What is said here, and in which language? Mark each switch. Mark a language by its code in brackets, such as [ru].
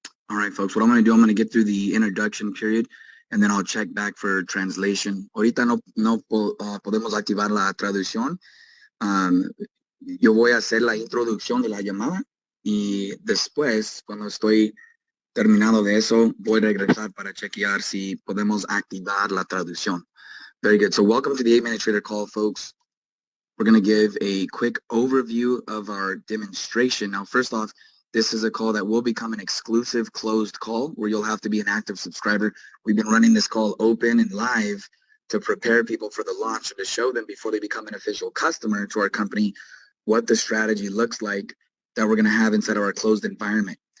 [en] All right, folks, what I'm going to do, I'm going to get through the introduction period, and then I'll check back for translation. [es] Ahorita no podemos activar la traducción. Yo voy a hacer la introducción de la llamada y después, cuando estoy terminado de eso, voy a regresar para chequear si podemos activar la traducción. [en] Very good. So welcome to the 8-Minute Trader Call, folks. We're going to give a quick overview of our demonstration. Now, first off, this is a call that will become an exclusive closed call where you'll have to be an active subscriber. We've been running this call open and live to prepare people for the launch and to show them before they become an official customer to our company what the strategy looks like that we're going to have inside of our closed environment.